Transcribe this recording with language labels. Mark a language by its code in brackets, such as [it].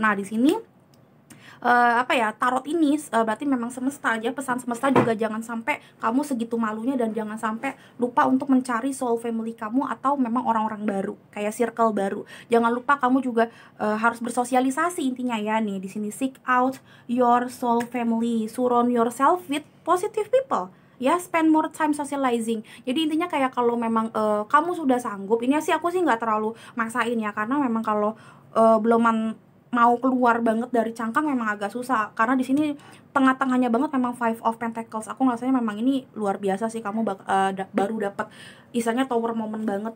[id] Nah di sini tarot ini berarti memang semesta aja, pesan semesta juga jangan sampai kamu segitu malunya dan jangan sampai lupa untuk mencari soul family kamu atau memang orang-orang baru, kayak circle baru. Jangan lupa kamu juga harus bersosialisasi intinya ya nih di sini. [en] Seek out your soul family, surround yourself with positive people. Ya, spend more time socializing. [id] Jadi intinya kayak kalau memang kamu sudah sanggup, ini sih aku sih nggak terlalu maksain ya, karena memang kalau belum mau keluar banget dari cangkang memang agak susah, karena di sini tengah-tengahnya banget memang Five of Pentacles. Aku ngerasanya memang ini luar biasa sih, kamu baru dapat istilahnya tower moment banget.